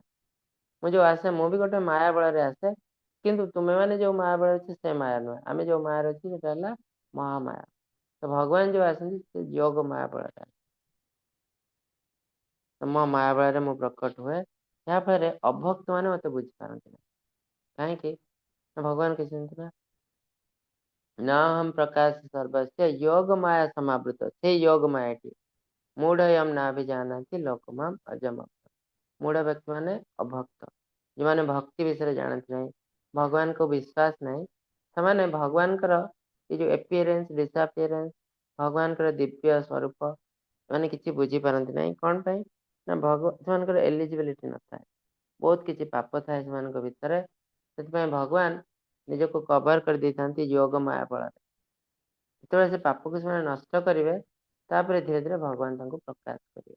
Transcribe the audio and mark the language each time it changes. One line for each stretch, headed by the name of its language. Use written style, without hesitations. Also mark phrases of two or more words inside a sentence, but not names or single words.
Odia: ମୁଁ ଯୋଉ ଆସେ ମୁଁ ବି ଗୋଟେ ମାୟା ବଳରେ ଆସେ, କିନ୍ତୁ ତୁମେ ମାନେ ଯୋଉ ମାୟା ବଳରେ ଅଛି ସେ ମାୟା ନୁହେଁ। ଆମେ ଯୋଉ ମାୟାରେ ଅଛି ସେଟା ହେଲା ମହାମାୟା। ତ ଭଗବାନ ଯୋଉ ଆସନ୍ତି ସେ ଯୋଗ ମାୟା ବଳରେ ଆସନ୍ତି। ତ ମୋ ମାୟା ବଳରେ ମୁଁ ପ୍ରକଟ ହୁଏ, ଯାହାଫଳରେ ଅଭକ୍ତ ମାନେ ମତେ ବୁଝିପାରନ୍ତି ନାହିଁ। କାହିଁକି? ଭଗବାନ କହିଛନ୍ତି ନା
Sanskrit: न हम प्रकाश सर्वस्य योग माया समावृत। से योग मायाटी मूढ़यम नाभिजानाति लोकमाम अजम।
Hindi: मूढ़ व्यक्ति माने अभक्त, जो भक्ति विषय जानते नहीं, भगवान को विश्वास नहीं, से भगवान ये जो
English: appearance disappearance
Odia: ଭଗବାନଙ୍କର ଦିବ୍ୟ ସ୍ୱରୂପ ଏମାନେ କିଛି ବୁଝିପାରନ୍ତି ନାହିଁ। କ'ଣ ପାଇଁ ନା ସେମାନଙ୍କର ଏଲିଜିବିଲିଟି ନଥାଏ, ବହୁତ କିଛି ପାପ ଥାଏ ସେମାନଙ୍କ ଭିତରେ। ସେଥିପାଇଁ ଭଗବାନ ନିଜକୁ କଭର କରିଦେଇଥାନ୍ତି ଯୋଗ ମାୟା ବଳରେ। ଯେତେବେଳେ ସେ ପାପକୁ ସେମାନେ ନଷ୍ଟ କରିବେ ତାପରେ ଧୀରେ ଧୀରେ ଭଗବାନ ତାଙ୍କୁ ପ୍ରକାଶ କରିବେ।